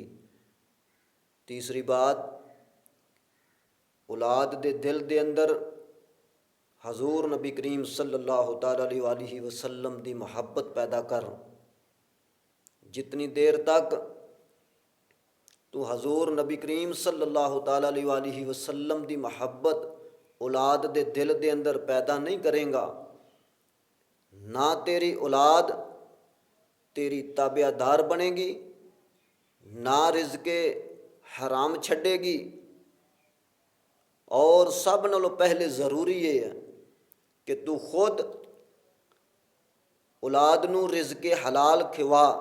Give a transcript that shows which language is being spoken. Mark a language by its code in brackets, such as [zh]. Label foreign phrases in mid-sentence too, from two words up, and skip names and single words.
[pa] ਤੀਸਰੀ ਬਾਤ, ਔਲਾਦ ਦੇ ਦਿਲ ਦੇ ਅੰਦਰ ਹਜ਼ੂਰ ਨਬੀ ਕਰੀਮ [ar] صلى الله تعالى عليه وسلم [pa] ਦੀ ਮੋਹੱਬਤ ਪੈਦਾ ਕਰ। ਜਿਤਨੀ ਦੇਰ ਤਕ ਤੂ ਹਜ਼ੂਰ ਨਬੀ ਕਰੀਮ [ar] صلى الله تعالى عليه وسلم [pa] ਦੀ ਮੋਹੱਬਤ ਔਲਾਦ ਦੇ ਦਿਲ ਦੇ ਅੰਦਰ ਪੈਦਾ ਨਹੀਂ ਕਰੇਗਾ, ਨਾ ਤੇਰੀ ਔਲਾਦ ਤੇਰੀ ਤਾਬੇਦਾਰ ਬਣੇਗੀ, ਨਾ ਰਿਜ਼ਕੇ ਹਰਾਮ ਛੱਡੇਗੀ। ਔਰ ਸਭ ਨਾਲੋਂ ਪਹਿਲੇ ਜ਼ਰੂਰੀ ਯੇ ਹੈ ਕਿ ਤੂ ਖ਼ੁਦ ਔਲਾਦ ਨੂੰ ਰਿਜ਼ਕੇ ਹਲਾਲ ਖਿਵਾ।